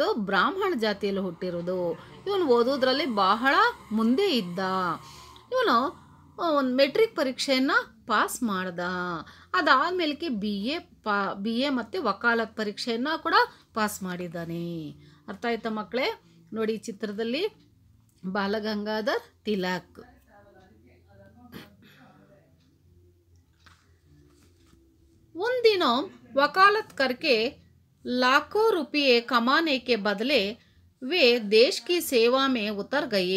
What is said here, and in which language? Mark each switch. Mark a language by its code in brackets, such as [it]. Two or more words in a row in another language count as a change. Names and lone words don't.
[kn] ಬ್ರಾಹ್ಮಣ ಜಾತಿಯಲ್ಲಿ ಹುಟ್ಟಿರೋದು. ಇವನು ಓದೋದ್ರಲ್ಲಿ ಬಹಳ ಮುಂದೆ ಇದ್ದ. ಇವನು ಒಂದು ಮೆಟ್ರಿಕ್ ಪರೀಕ್ಷೆಯನ್ನು ಪಾಸ್ ಮಾಡ್ದ. ಅದಾದಮೇಲೆ ಬಿ ಎ ಮತ್ತು ವಕಾಲತ್ ಪರೀಕ್ಷೆಯನ್ನು ಕೂಡ ಪಾಸ್ ಮಾಡಿದ್ದಾನೆ. ಅರ್ಥ ಆಯ್ತಾ ಮಕ್ಕಳೇ? ನೋಡಿ ಚಿತ್ರದಲ್ಲಿ बालगंगाधर तिलक. [hi] उन दिनों वकालत करके लाखों रुपये कमाने के बदले वे देश की सेवा में उतर गए.